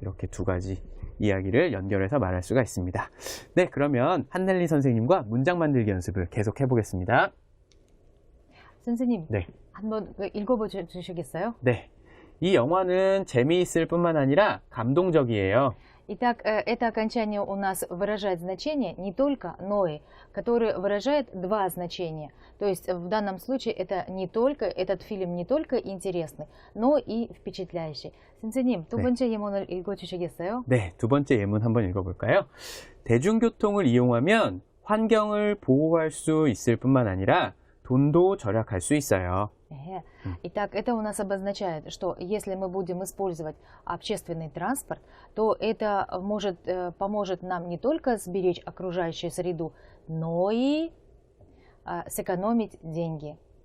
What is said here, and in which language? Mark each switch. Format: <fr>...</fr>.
<ko>이렇게 두 가지 이야기를 연결해서 말할 수가 있습니다. 네, 그러면 한넬리 선생님과 문장 만들기 연습을 계속 해보겠습니다. 선생님, 네. 한번 읽어봐 주시겠어요? 네. 이 영화는 재미있을 뿐만 아니라 감동적이에요.</ko> <ru>Итак, это окончание у нас выражает значение не только, но и, которое выражает два значения. То есть в данном случае это не только, этот фильм не только интересный, но и впечатляющий.</ru> <ko>선생님, 두 번째 예문을 읽어주시겠어요? 네, 두 번째 예문 한번 읽어볼까요? 대중교통을 이용하면 환경을 보호할 수 있을 뿐만 아니라 돈도 절약할 수 있어요.</ko> <ru>Итак, это у нас обозначает, что если мы будем использовать общественный транспорт, то это поможет нам не только сберечь окружающую среду, но и сэкономить деньги.</ru>